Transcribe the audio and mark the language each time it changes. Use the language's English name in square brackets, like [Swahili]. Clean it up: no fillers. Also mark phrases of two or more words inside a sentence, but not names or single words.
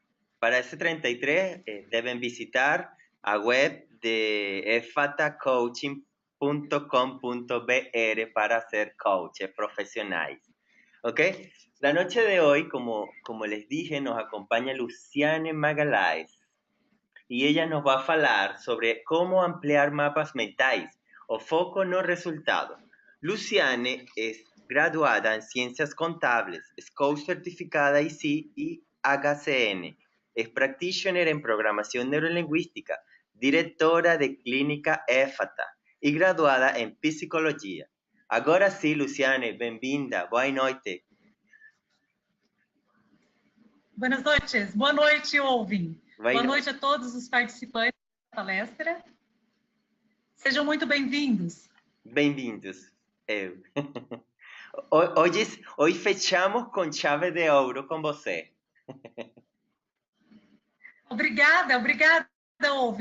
[Spanish] Para ese 33 deben visitar a web de efatacoaching.com.br para ser coaches profesionales. ¿Ok? La noche de hoy, como les dije, nos acompaña Luciane Magalhães. Y ella nos va a hablar sobre cómo ampliar [Portuguese] mapas mentais, o foco no resultado. [Spanish] Luciane es graduada en Ciencias Contables, es coach certificada IC y HCN, es practitioner en Programación Neurolingüística, directora de Clínica EFATA y graduada en Psicología. [Portuguese] Agora sí, Luciane, bem-vinda, boa noite. [Spanish] Buenas noches, [Portuguese] boa noite, Alvin. Boa noite a todos os participantes da palestra. Sejam muito bem-vindos. Bem-vindos. Hoje fechamos com chave de ouro com você. Obrigada, Alvin.